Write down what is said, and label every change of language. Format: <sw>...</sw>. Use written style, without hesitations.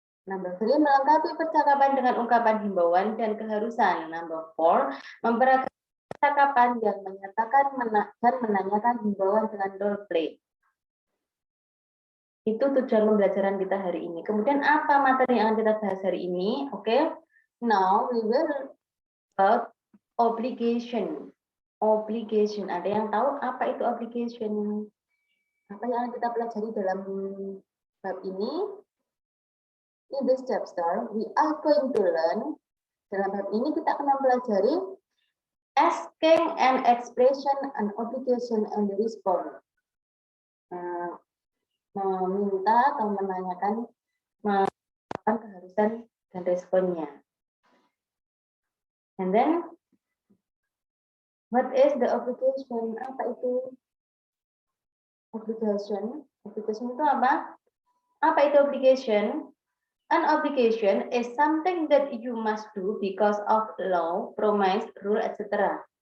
<en>Number 3,</en> <id>melengkapi percakapan dengan ungkapan himbauan dan keharusan.</id> <en>Number 4,</en> <id>memperagakan percakapan yang menyatakan dan menanyakan himbauan dengan role play. Itu tujuan pembelajaran kita hari ini. Kemudian apa materi yang akan kita bahas hari ini? Oke.</id> <en>Now we will about obligation. Obligation.</en> <id>Ada yang tahu apa itu obligation? Apa yang kita pelajari dalam bab ini?</id> <en>In this chapter, we are going to learn.</en> <id>Dalam bab ini kita akan mempelajari</id> <en>asking an expression, an obligation, and the response.</en> <id>Meminta atau menanyakan keharusan dan responnya.</id> <en>And then, what is the obligation?</en> <id>Apa itu obligation? Obligation itu apa? Apa itu obligation?</id> <en>An obligation is something that you must do because of law, promise, rule, etc.</en>